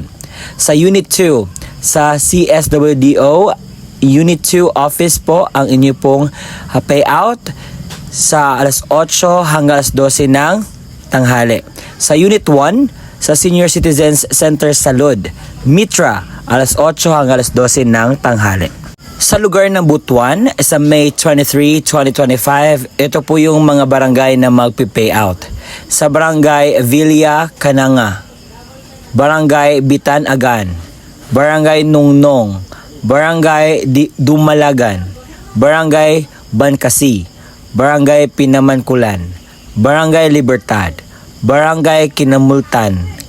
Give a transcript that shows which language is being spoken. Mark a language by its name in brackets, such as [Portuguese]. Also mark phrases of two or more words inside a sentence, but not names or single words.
[Filipino] Sa Unit 2, sa CSWDO, Unit 2 office po ang inyo pong payout sa alas 8 hanggang alas 12 ng tanghali. Sa Unit 1, sa Senior Citizens Center sa Lod, Mitra, alas 8 hanggang alas 12 ng tanghali. Sa lugar ng Butuan, sa May 23, 2025, ito po yung mga barangay na magpi-payout. Sa Barangay Villa Cananga, Barangay Bitan Agan, Barangay Nungnong, Barangay Dumalagan, Barangay Bankasi, Barangay Pinamankulan, Barangay Libertad, Barangay Kinamlutan,